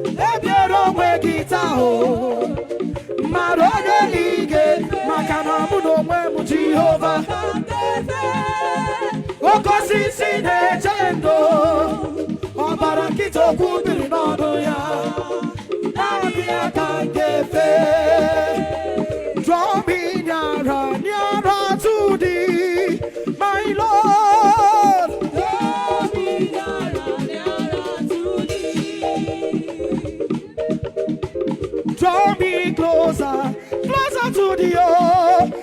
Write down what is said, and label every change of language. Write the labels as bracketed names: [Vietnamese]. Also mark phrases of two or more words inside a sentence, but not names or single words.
[Igbo] Ebiere onwe gị taa o, mara onye na ị ga-efe, maka na mụ na onwe m Jehova. Oke osisi na-eche ndo, ọbara nkịta okwu biri n'ọnụ ya. Naanị ya ka m ga-efe. [English] Draw me nearer, nearer to thee. My Lord. Draw me nearer, nearer to thee. Draw me closer, closer to thee, oh.